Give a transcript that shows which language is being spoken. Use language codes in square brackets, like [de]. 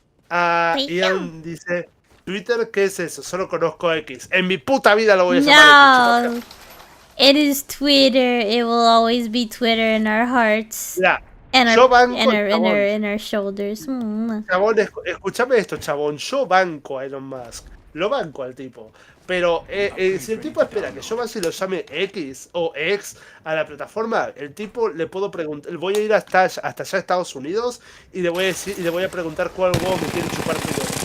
[es] Ian dice Twitter, ¿qué es eso? Solo conozco X. En mi puta vida lo voy a llamar [en] X. It is Twitter. It will always be Twitter in our hearts. Yeah. And our shoulders. [es] Chabón, escúchame esto, chabón. Yo banco a Elon Musk. Lo banco al tipo. Pero si el tipo espera que yo más si lo llame X o X a la plataforma, el tipo le puedo preguntar, voy a ir hasta allá a Estados Unidos y le voy a preguntar cuál huevo me quiere chupar primero.